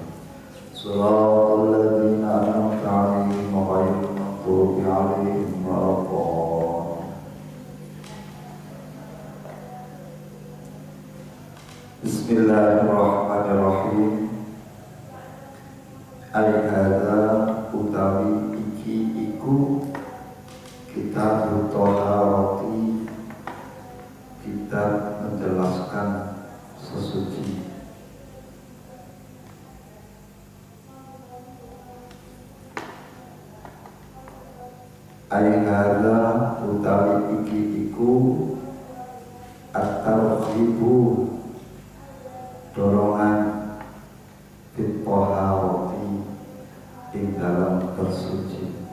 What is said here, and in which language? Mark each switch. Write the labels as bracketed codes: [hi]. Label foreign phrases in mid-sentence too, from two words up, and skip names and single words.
[ar] صراط الذين أنعمت عليهم غير المغضوب عليهم ولا الضالين. بسم الله الرحمن الرحيم. [jv] Al-hadza utawi iki iku [ar] كتاب الطهارة, [jv] kitab menjelaskan sesuci. Al-hadza utawi iki iku at-targhibu, dorongan fit-thaharati ing [id] dalam bersuci.